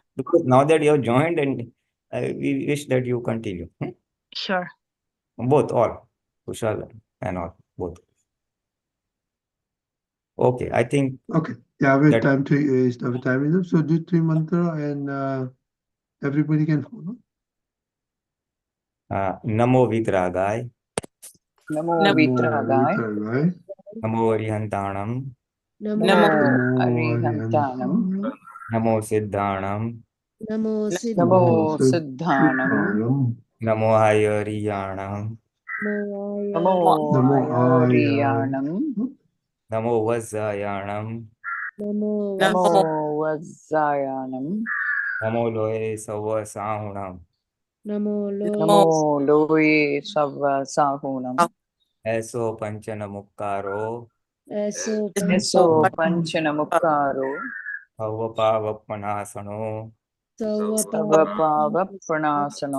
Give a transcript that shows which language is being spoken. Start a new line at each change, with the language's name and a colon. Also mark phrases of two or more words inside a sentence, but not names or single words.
English: Because now that you have joined and we wish that you continue. Sure. Both, all. Kushal and all, both. Okay, I think. Okay. Yeah, we have time enough. So do 3 mantra and everybody can follow.
Prakrit languages: नमो वीतरागाय. नमो वीतरागाय. नमो अरिहंताणं. नमो अरिहंताणं. नमो सिद्धाणं. नमो सिद्धाणं. नमो आयरियाणं. नमो आयरियाणं. नमो उवज्झायाणं. नमो उवज्झायाणं. नमो लोए सव्व साहूणं. नमो लोए सव्व साहूणं. एसो पंच णमुक्कारो. एसो पंच णमुक्कारो. सव्व पावप्पणासणो. सव्व पावप्पणासणो.